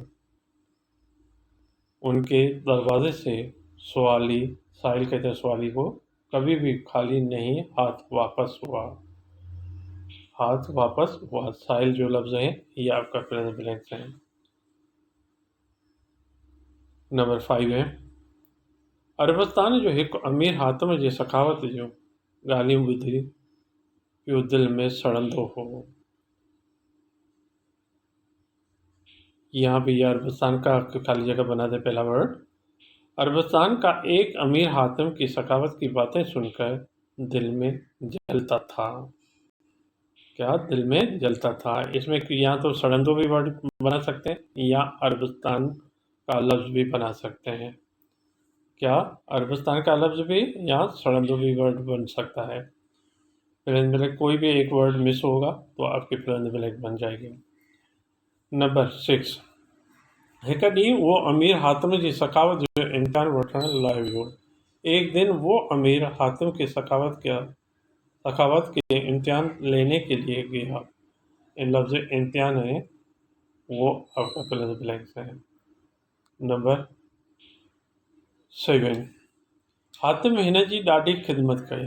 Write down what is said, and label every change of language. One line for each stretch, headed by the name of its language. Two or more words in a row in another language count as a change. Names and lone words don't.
Urdu: ان کے دروازے سے سوالی، سائل کہتے ہیں سوالی کو، کبھی بھی خالی نہیں ہاتھ واپس ہوا۔ ہاتھ واپس ہوا، سائل جو لفظ ہے یہ آپ کا
English: fill in the blanks
Urdu: ہے۔
Sindhi: نمبر 5 ہے عربستان جو ایک امیر حاتم جی سخاوت جو ڳالهيون ٻڌي پيو دل میں سڑندو ہو۔
Urdu: یہاں بھی یہ عربستان کا خالی جگہ بنا دے پہلا ورڈ۔ عربستان کا ایک امیر حاتم کی سخاوت کی باتیں سن کر دل میں جلتا تھا۔ کیا دل میں جلتا تھا؟ اس میں یہاں تو سڑندو بھی ورڈ بنا سکتے ہیں یا عربستان کا لفظ بھی بنا سکتے ہیں۔ کیا عربستان کا لفظ بھی یا سڑندو بھی ورڈ بن سکتا ہے؟
English: fill in the blank
Urdu: کوئی بھی ایک ورڈ مس ہوگا تو آپ کی
English: fill in the blank
Urdu: بن جائے گی۔
Sindhi: نمبر 6 ایک ڈی وہ امیر حاتم کی سخاوت جو امتحان وٹھن لاءِ ويو۔
Urdu: ایک دن وہ امیر حاتم کی سخاوت کے امتحان لینے کے لیے گیا۔ لفظ امتحان ہے وہ آپ کا
English: fill in the blanks
Urdu: ہے۔
Sindhi: نمبر 7 حاتم ہن جی ڈاڈی خدمت کئی۔